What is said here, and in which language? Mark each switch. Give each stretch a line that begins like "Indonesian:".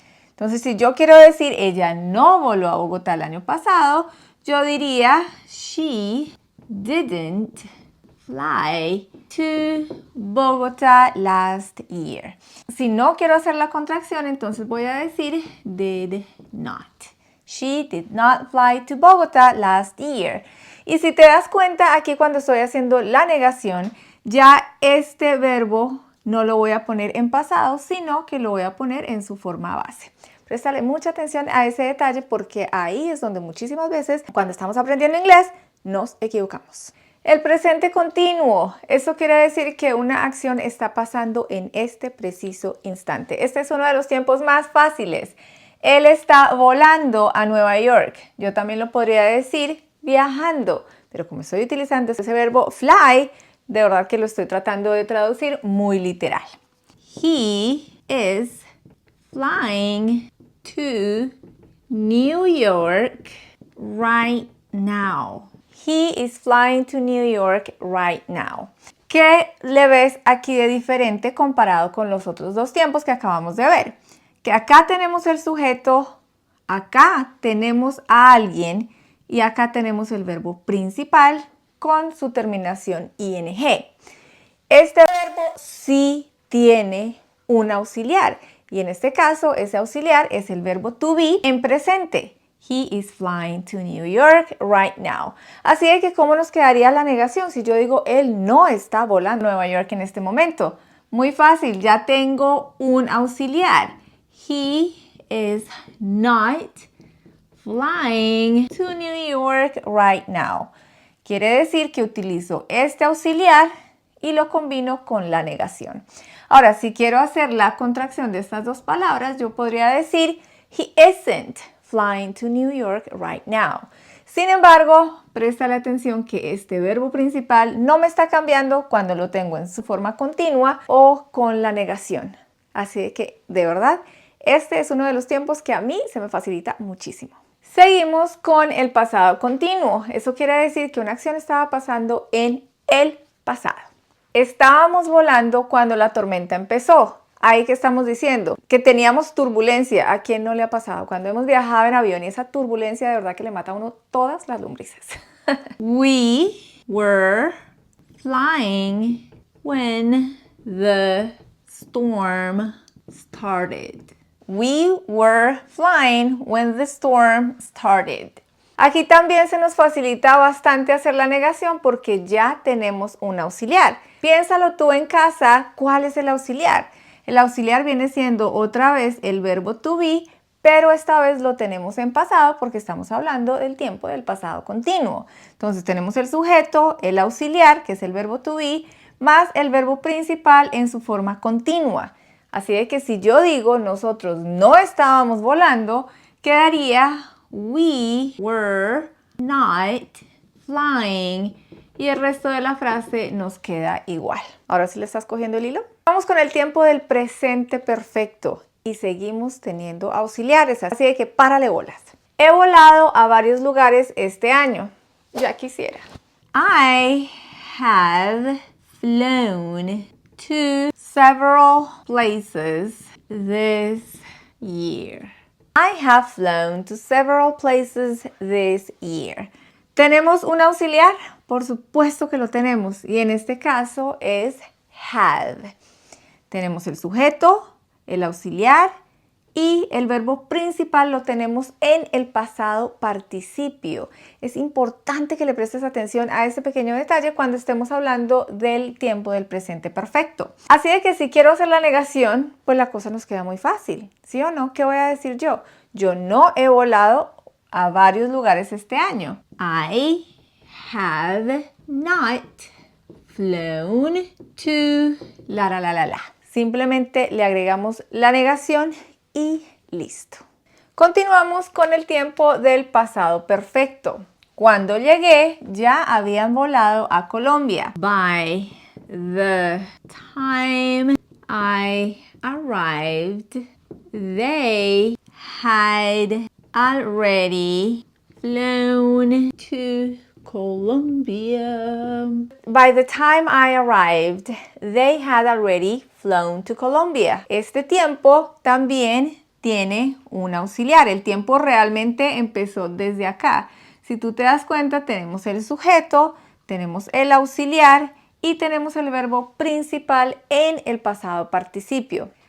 Spanish: Entonces, si yo quiero decir ella no voló a Bogotá el año pasado, yo diría
English: she didn't fly to Bogotá last year.
Spanish: Si no quiero hacer la contracción, entonces voy a decir
English: did not. She did not fly to Bogotá last year.
Spanish: Y si te das cuenta, aquí cuando estoy haciendo la negación, ya este verbo no lo voy a poner en pasado, sino que lo voy a poner en su forma base. Préstale mucha atención a ese detalle porque ahí es donde muchísimas veces cuando estamos aprendiendo inglés nos equivocamos. El presente continuo, eso quiere decir que una acción está pasando en este preciso instante. Este es uno de los tiempos más fáciles. Él está volando a Nueva York. Yo también lo podría decir viajando, pero como estoy utilizando ese verbo fly, de verdad que lo estoy tratando de traducir muy literal.
English: He is flying to New York right now. He is flying to New York right now.
Spanish: ¿Qué le ves aquí de diferente comparado con los otros dos tiempos que acabamos de ver? Que acá tenemos el sujeto, acá tenemos a alguien y acá tenemos el verbo principal con su terminación ing. Este verbo sí tiene un auxiliar y en este caso ese auxiliar es el verbo to be en presente.
English: He is flying to New York right now.
Spanish: Así de que ¿cómo nos quedaría la negación si yo digo él no está volando a Nueva York en este momento? Muy fácil, ya tengo un auxiliar.
English: He is not flying to New York right now.
Spanish: Quiere decir que utilizo este auxiliar y lo combino con la negación. Ahora, si quiero hacer la contracción de estas dos palabras, yo podría decir,
English: he isn't flying to New York right now.
Spanish: Sin embargo, presta la atención que este verbo principal no me está cambiando cuando lo tengo en su forma continua o con la negación. Así que, de verdad, este es uno de los tiempos que a mí se me facilita muchísimo. Seguimos con el pasado continuo. Eso quiere decir que una acción estaba pasando en el pasado. Estábamos volando cuando la tormenta empezó. Ahí que estamos diciendo que teníamos turbulencia. ¿A quién no le ha pasado? Cuando hemos viajado en avión y esa turbulencia de verdad que le mata a uno todas las lombrices.
English: We were flying when the storm started. We were flying when the storm started.
Spanish: Aquí también se nos facilita bastante hacer la negación porque ya tenemos un auxiliar. Piénsalo tú en casa, ¿cuál es el auxiliar? El auxiliar viene siendo otra vez el verbo to be, pero esta vez lo tenemos en pasado porque estamos hablando del tiempo del pasado continuo. Entonces tenemos el sujeto, el auxiliar, que es el verbo to be, más el verbo principal en su forma continua. Así de que si yo digo nosotros no estábamos volando, quedaría
English: we were not flying
Spanish: y el resto de la frase nos queda igual. Ahora sí le estás cogiendo el hilo. Vamos con el tiempo del presente perfecto y seguimos teniendo auxiliares, así de que párale bolas. He volado a varios lugares este año. Ya quisiera.
English: I have flown to several places this year. I have flown to several places this year.
Spanish: ¿Tenemos un auxiliar? Por supuesto que lo tenemos y en este caso es have. Tenemos el sujeto, el auxiliar y el verbo principal lo tenemos en el pasado participio. Es importante que le prestes atención a este pequeño detalle cuando estemos hablando del tiempo del presente perfecto. Así de que si quiero hacer la negación, pues la cosa nos queda muy fácil. ¿Sí o no? ¿Qué voy a decir yo? Yo no he volado a varios lugares este año.
English: I have not flown to la.
Spanish: Simplemente le agregamos la negación y listo. Continuamos con el tiempo del pasado perfecto. Cuando llegué, ya habían volado a Colombia.
English: By the time I arrived, they had already flown to Colombia. By the time I arrived, they had already flown to Colombia.
Spanish: Este tiempo también tiene un auxiliar. El tiempo realmente empezó desde acá. Si tú te das cuenta, tenemos el sujeto, tenemos el auxiliar y tenemos el verbo principal en el pasado participio.